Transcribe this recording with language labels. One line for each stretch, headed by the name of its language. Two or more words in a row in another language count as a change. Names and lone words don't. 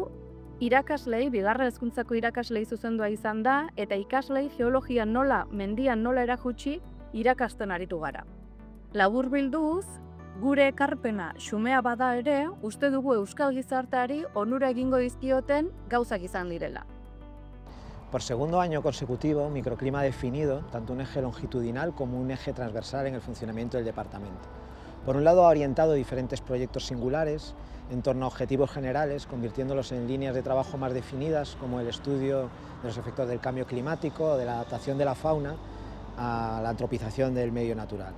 Basque: Hau, irakaslei, bigarren hezkuntzako irakaslei zuzendua izan da, eta ikaslei geologia nola, mendian nola erakutsi irakasten aritu gara. Laburbilduz, gure ekarpena xumea bada ere, uste dugu euskal gizarteari onura egingo dizkioten gauzak izan direla.
Spanish: Por segundo año consecutivo, Microclima ha definido tanto un eje longitudinal como un eje transversal en el funcionamiento del departamento. Por un lado, ha orientado diferentes proyectos singulares en torno a objetivos generales, convirtiéndolos en líneas de trabajo más definidas, como el estudio de los efectos del cambio climático, de la adaptación de la fauna a la antropización del medio natural.